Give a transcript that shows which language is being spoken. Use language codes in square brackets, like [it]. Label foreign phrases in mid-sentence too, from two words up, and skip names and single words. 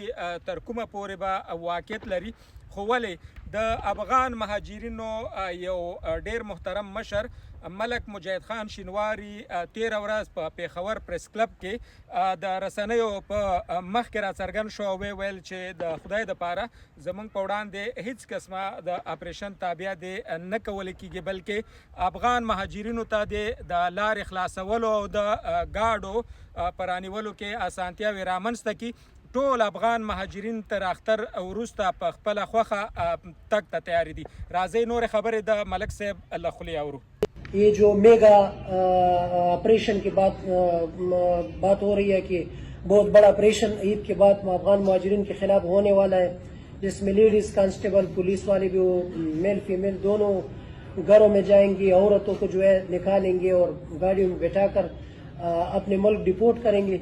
[ps] تر کومه پورې به واقعیت لري؟ خو ولې د افغان مهاجرینو یو ډیر محترم مشر ملک مجاهد خان شینواری 13 ورځ په پیښور پریس کلب کې د رسنیو په مخ کې راڅرګند شو او ویل چې د خدای دپاره زموږ په وړاندې هیڅ قسمه د اپریشن تابع دی نه کولی کیږي، بلکې افغان مهاجرینو ته د لارې خلاصولو او د ګاډو په رانیولو کې اسانتیاوې رامنځته کړي. ټول افغان مهاجرین تر اختر وروسته په خپله خوښه تګ ته تیار دي. راځئ نورې خبرې د ملک صاحب له خولې اورو. [ur] یہ جو میگا آپریشن کی بات ہو رہی ہے کہ بہت بڑا آپریشن عید کے بعد افغان مہاجرین کے خلاف ہونے والا ہے، جس میں [en] ladies constable [ur] پولیس والے بھی وہ [en] male female [ur] دونوں گھروں میں جائیں گے، عورتوں کو جو ہے نکالیں گے اور گاڑیوں میں بٹھا کر اپنے ملک ڈپورٹ کریں گے.